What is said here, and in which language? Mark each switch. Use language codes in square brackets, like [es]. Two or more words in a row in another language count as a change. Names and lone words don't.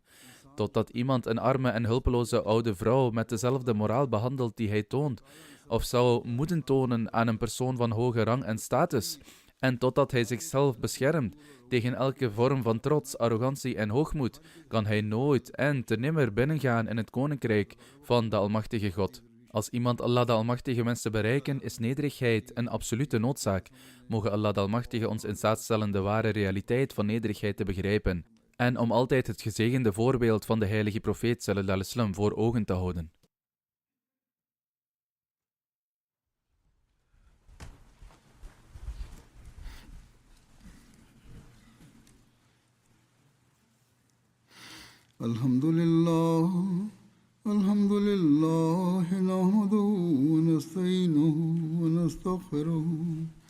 [nl] Totdat iemand een arme en hulpeloze oude vrouw met dezelfde moraal behandelt die hij toont, of zou moeten tonen aan een persoon van hoge rang en status, en totdat hij zichzelf beschermt tegen elke vorm van trots, arrogantie en hoogmoed, kan hij nooit en te nimmer binnengaan in het koninkrijk van de Almachtige God. Als iemand Allah de Almachtige wenst te bereiken, is nederigheid een absolute noodzaak. Mogen Allah de Almachtige ons in staat stellen de ware realiteit van nederigheid te begrijpen, en om altijd het gezegende voorbeeld van de heilige profeet [ar] صلى الله عليه وسلم [nl] voor ogen te houden. [ar] الحمد لله، الحمد لله، نحمده و نستعينه و نستغفره.